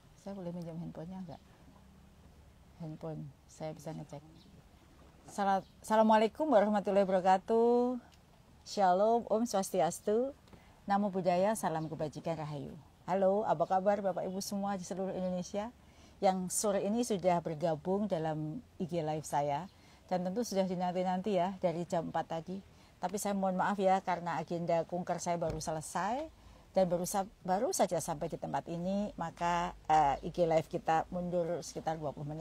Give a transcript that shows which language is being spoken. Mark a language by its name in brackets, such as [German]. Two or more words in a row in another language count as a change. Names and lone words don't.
[Indonesian] Saya boleh minjam handphonenya enggak? Handphone, saya bisa ngecek. [Arabic] السلام عليكم ورحمة الله وبركاته. [Indonesian] Shalom, [Balinese] Om Swastiastu. [Pali] Namo Buddhaya, [Indonesian] salam kebajikan rahayu. Halo, apa kabar Bapak Ibu semua di seluruh Indonesia yang sore ini sudah bergabung dalam IG live saya. Dan tentu sudah dinanti-nanti ya dari jam 4 tadi. Tapi saya mohon maaf ya karena agenda kunker saya baru selesai dan baru saja sampai di tempat ini, maka IG live kita mundur sekitar 20 menit.